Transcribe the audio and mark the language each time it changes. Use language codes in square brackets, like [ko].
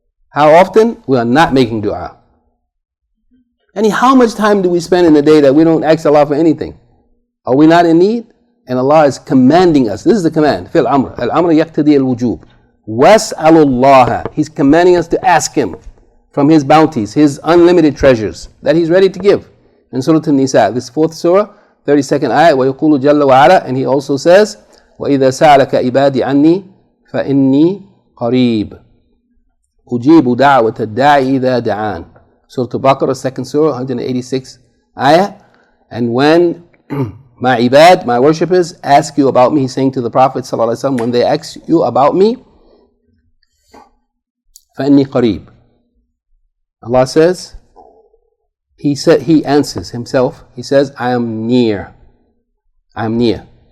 [en] How often we are not making dua? And how much time do we spend in a day that we don't ask Allah for anything? Are we not in need? And Allah is commanding us. This is the command. [ar] Fil amr. Al-amr yaqtadi al-wujub. Was'alullaha. [en] He's commanding us to ask Him from His bounties, His unlimited treasures that He's ready to give. In Surah An-Nisa, this 4th surah, 32nd ayah, [ar] وَيَقُولُ جَلَّ وَعَلَى, [en] and He also says, [ar] وَإِذَا سَأَلَكَ عِبَادِ عَنِّي فَإِنِّي قَرِيبٌ أُجِيبُ دَعْوَةَ الدَّاعِ إِذَا دَعَانِ. [en] Surah Al-Baqarah, 2nd surah, 186th ayah. And when my ibad, my worshippers, ask you about me, He's saying to the Prophet ﷺ, when they ask you about me, [ar] فَإِنِّي قَرِيبٌ. [en] Allah says, He answers Himself, He says, I am near. I am near.